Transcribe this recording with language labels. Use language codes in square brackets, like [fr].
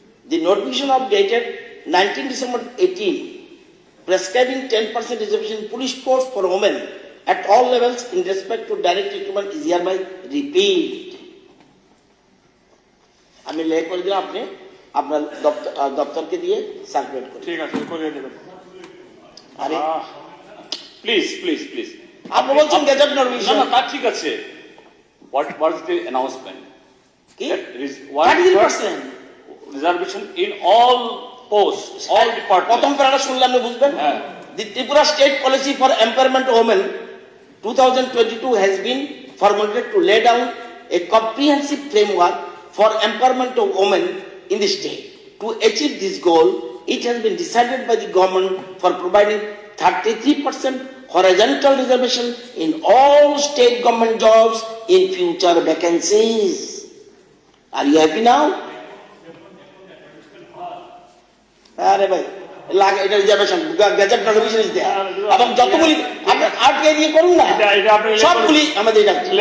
[en] the notification of dated 19 December 18 prescribing 10% reservation in police force for women at all levels in respect to direct recruitment is hereby repealed. [bn] আমি লেখ করে দিলাম, আপনি আপনার দপ্তরকে দিয়ে সার্কুলেট করুন। ঠিক আছে করিয়ে দেবেন। আরে [en] please please please, [bn] আপনি বলছেন গেজেট নোটিফিকেশন, না তা ঠিক আছে, [en] what is the announcement? [bn] কি [en] There is 33%? reservation in all posts, all departments. [bn] প্রথম প্যারাটা শুনলে আপনি বুঝবেন। [en] The Tripura state policy for empowerment of women 2022 has been formulated to lay down a comprehensive framework for empowerment of women in the state. To achieve this goal, it has been decided by the government for providing 33% horizontal reservation in all state government jobs in future vacancies. Are you happy now? [bn] আরে ভাই এটা reservation gazette notification [en] is there, [bn] এবং যতগুলি আপনি আটকে দিয়ে করুন না সবগুলি আমাদের এটা